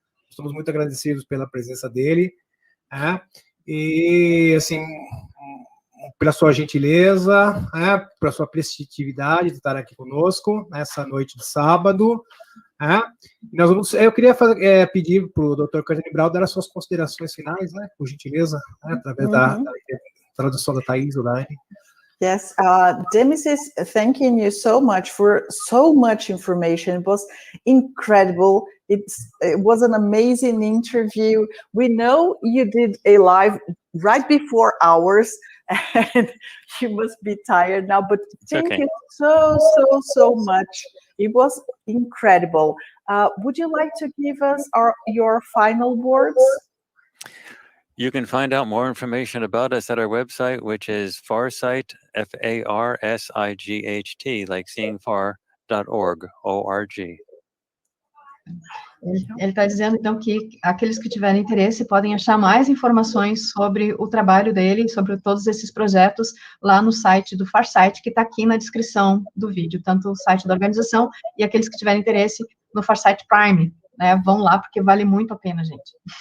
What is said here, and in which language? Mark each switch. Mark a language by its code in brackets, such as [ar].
[pt] Estamos muito agradecidos pela presença dele. Né? E, assim, pela sua gentileza, né? Pela sua prestatividade de estar aqui conosco nessa noite de sábado. Eu queria pedir para o Dr. Courtney Brown dar as suas considerações finais, né, por gentileza, né, através da tradução da Taís ou da Anne. [en] Yes, Demis is thanking you so much for so much information. It was incredible. It was an amazing interview. We know you did a live right before ours, and you must be tired now, but thank you so much. It was incredible. Would you like to give us your final words? You can find out more information about us at our website, which is Farsight, Farsight, like seeing far.org, O-R-G. [pt] Ele está dizendo, então, que aqueles que tiverem interesse podem achar mais informações sobre o trabalho dele, sobre todos esses projetos, lá no site do Farsight, que está aqui na descrição do vídeo, tanto o site da organização e aqueles que tiverem interesse no Farsight Prime, né, vão lá, porque vale muito a pena, gente.